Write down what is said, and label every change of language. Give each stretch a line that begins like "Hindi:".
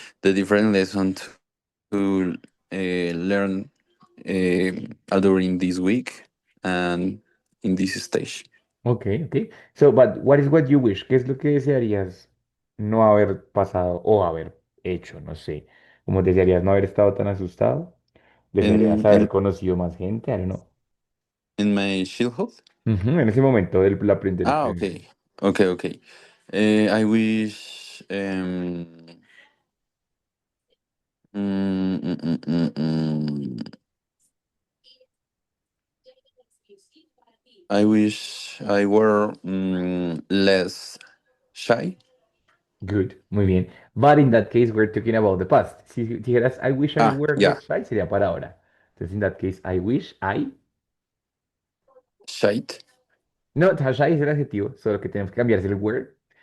English: the different lesson to learn during this week and in this stage. Okay, okay. So, but what is what you wish?
Spanish: ¿Qué es lo que desearías no haber pasado o haber hecho? No sé. ¿Cómo desearías no haber estado tan asustado? ¿Desearías
English: In
Spanish: haber
English: in
Spanish: conocido más gente?
English: I don't know. in my childhood.
Spanish: Ujú, en ese momento del aprender.
English: Okay, okay, okay. I wish. Mm, mm, mm, mm, mm. I wish I were less Shy? Good,
Spanish: muy bien.
English: But in that case, we're talking about the past.
Spanish: Si dijeras,
English: I wish I Ah, were yeah. less shy,
Spanish: sería para ahora. Entonces,
English: in that case, I wish I... Shite?
Spanish: No, shy es el adjetivo, solo que tenemos que cambiarse el word.